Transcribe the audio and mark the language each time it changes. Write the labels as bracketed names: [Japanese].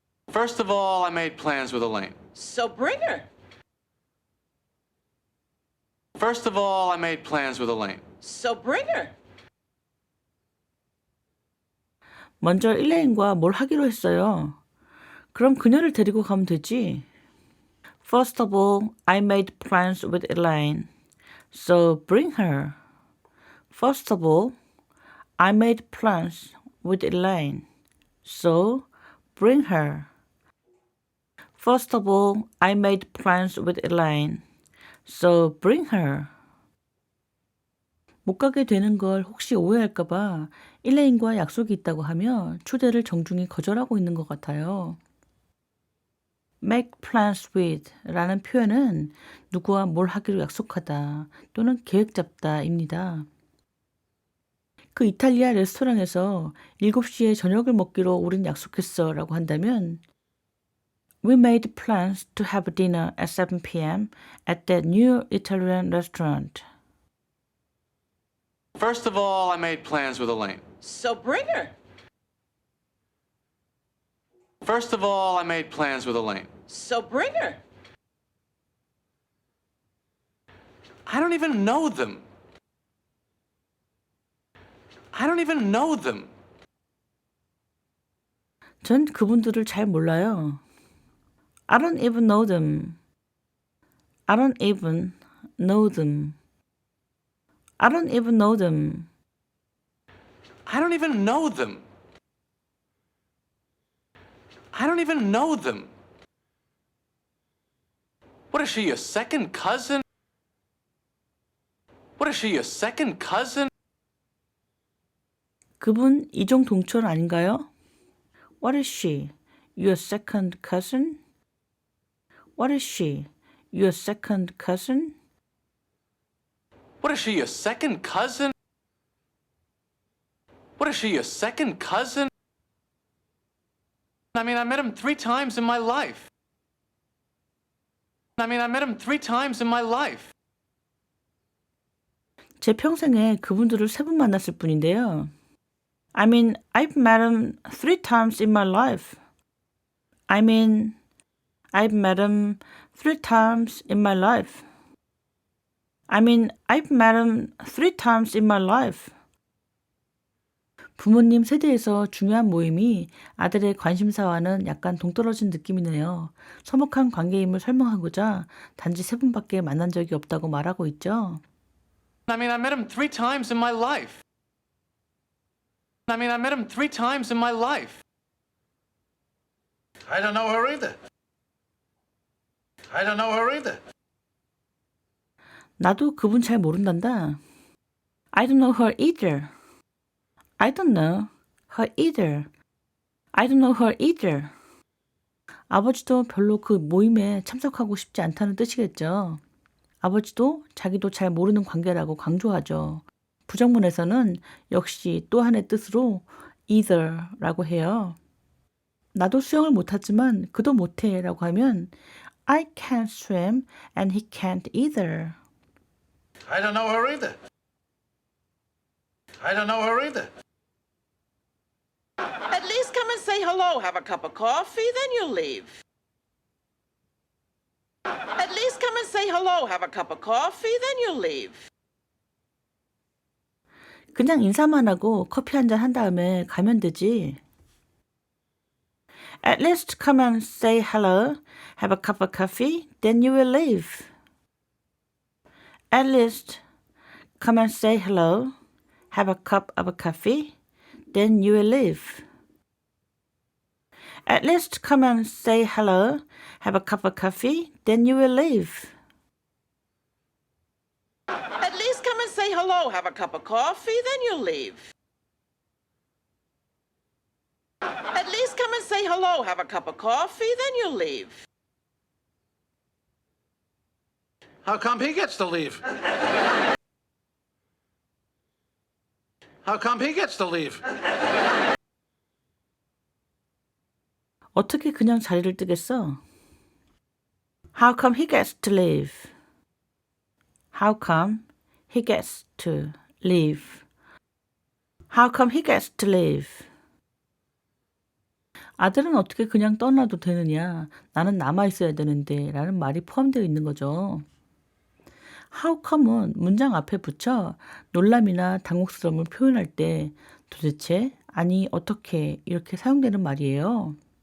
[English] First of all, I made plans with Elaine. So bring her. First of all, I made plans with Elaine. So bring her. [Korean] 먼저 일레인과 뭘 하기로 했어요. 그럼 그녀를 데리고 가면 되지. [English] First of all, I made plans with Elaine. So bring her. First of all, I made plans with Elaine. So bring her. First of all, I made plans with Elaine. So bring her. [Korean] 못 가게 되는 걸 혹시 오해할까봐 일레인과 약속이 있다고 하며 초대를 정중히 거절하고 있는 것 같아요. [English] make plans with [Korean] 라는 표현은 누구와 뭘 하기로 약속하다 또는 계획 잡다입니다. 그 이탈리아 레스토랑에서 7시에 저녁을 먹기로 우린 약속했어 라고 한다면 [English] We made plans to have dinner at 7 p.m. at that new Italian restaurant. First of all, I made plans with Elaine. So bring her. First of all, I made plans with Elaine. So bring her. I don't even know them. I don't even know them. [Korean] 전 그분들을 잘 몰라요. [English] I don't even know them. I don't even know them. I don't even know them. I don't even know them. I don't even know them. What is she, your second cousin? What is she, your second cousin? [Korean] 그분 이종 동천 아닌가요? [English] What is she? Your second cousin? What is she? Your second cousin? What is she, your second cousin? What is she, your second cousin? I mean, I met him 3 times in my life. I met him 3 times in my life. [Korean] 제 평생에 그분들을 3번 만났을 뿐인데요. [English] I mean, I've met him 3 times in my life. I mean, I've met him 3 times in my life. I mean, I've met him 3 times in my life. [Korean] 부모님 세대에서 중요한 모임이 아들의 관심사와는 약간 동떨어진 느낌이네요. 서먹한 관계임을 설명하고자 단지 3번밖에 만난 적이 없다고 말하고 있죠. [English] I met him 3 times in my life. I met him 3 times in my life. I don't know her either. I don't know her either. [Korean] 나도 그분 잘 모른단다. [English] I don't know her either. I don't know her either. I don't know her either. [Korean] 아버지도 별로 그 모임에 참석하고 싶지 않다는 뜻이겠죠. 아버지도 자기도 잘 모르는 관계라고 강조하죠. 부정문에서는 역시 또 한의 뜻으로 either라고 해요. 나도 수영을 못하지만 그도 못해라고 하면 [English] I can't swim and he can't either. I don't know her either. I don't know her either. At least come and say hello, have a cup of coffee, then you'll leave. At least come and say hello, have a cup of coffee, then you'll leave. [Korean] 그냥 인사만 하고 커피 한잔 한 다음에 가면 되지. [English] At least come and say hello, have a cup of coffee, then you will leave. At least come and say hello, have a cup of coffee, then you will leave. At least come and say hello, have a cup of coffee, then you will leave. At least come and say hello, have a cup of coffee, then you'll leave. At least come and say hello, have a cup of coffee, then you'll leave. How come he gets to leave? How come he gets to leave? [Korean] 어떻게 그냥 자리를 뜨겠어? [English] How come he gets to leave? How come he gets to leave? How come he gets to leave? [Korean] 아들은 어떻게 그냥 떠나도 되느냐? 나는 남아 있어야 되는데 라는 말이 포함되어 있는 거죠. How come은 문장 앞에 붙여 놀람이나 당혹스러움을 표현할 때 도대체, 아니, 어떻게 이렇게 사용되는 말이에요.